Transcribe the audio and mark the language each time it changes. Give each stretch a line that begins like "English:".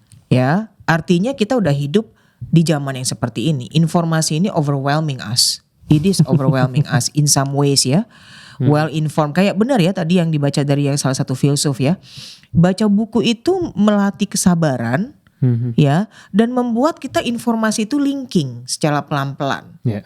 Indonesian: Ya, artinya kita udah hidup di zaman yang seperti ini. Informasi ini
English: overwhelming us. It is overwhelming us in some ways ya. Well informed,
Indonesian: kayak benar ya tadi yang dibaca dari yang salah satu filsuf ya. Baca buku itu melatih kesabaran ya, dan membuat kita informasi itu linking secara pelan-pelan.